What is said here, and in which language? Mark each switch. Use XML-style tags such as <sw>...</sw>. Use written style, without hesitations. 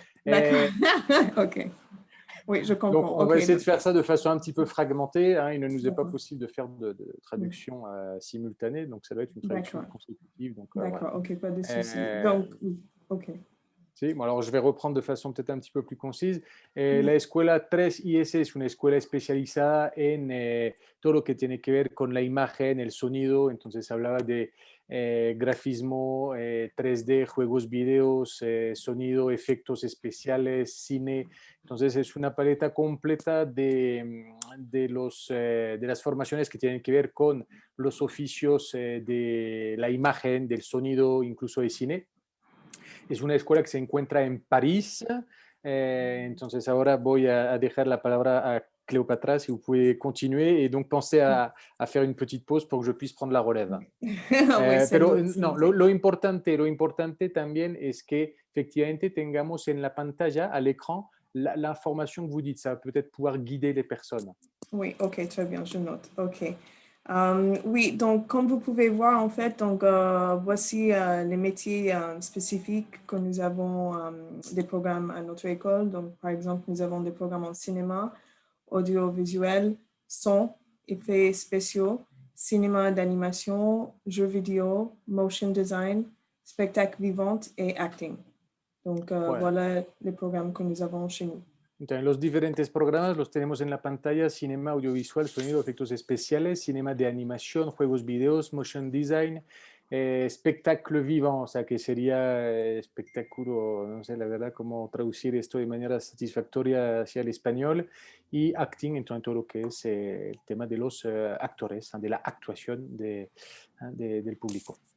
<fr>D'accord. OK. Oui, je comprends. Donc on va essayer de faire ça de façon un petit peu fragmentée. Il ne nous est pas possible de faire de traduction simultanée, donc ça doit être une traduction consécutive. D'accord, voilà. OK, pas de souci. Donc, OK.</fr> <es>Sí, bueno,</es> <fr>alors je vais reprendre de façon peut-être un petit peu plus concise.</fr> <es>La Escuela 3IS es una escuela especializada en todo lo que tiene que ver con la imagen, el sonido. Entonces hablaba de grafismo, 3D, juegos, videos, sonido, efectos especiales, cine. Entonces es una paleta completa de las formaciones que tienen que ver con los oficios de la imagen, del sonido, incluso de cine. Es una escuela que se encuentra en París. Entonces ahora voy a dejar la palabra a Cléopatra,</es> <fr>si vous pouvez continuer, et donc pensez à faire une petite pause pour que je puisse prendre la relève.</fr> <es>Pero no, lo importante también es que efectivamente tengamos en la pantalla,</es> <fr>à l'écran, l'information que vous dites. Ça va peut-être pouvoir guider les personnes. Oui, OK, très bien, je note. OK. Oui, donc comme vous pouvez voir, en fait, donc voici les métiers spécifiques que nous avons des programmes à notre école. Donc, par exemple, nous avons des programmes en cinéma, audiovisuel, son, effets spéciaux, cinéma d'animation, jeux vidéo, motion design, spectacle vivant et acting. Donc,</fr> <es>Bueno,</es> <fr>voilà les programmes que nous avons chez nous.</fr> <es>entonces los diferentes programas los tenemos en la pantalla: cinema, audiovisual, sonido, efectos especiales, cinema de animación, juegos, videos, motion design, espectáculo vivant, o sea que sería espectáculo, no sé la verdad cómo traducir esto de manera satisfactoria hacia el español, y acting, entonces todo lo que es el tema de los actores, de la actuación del público.</es>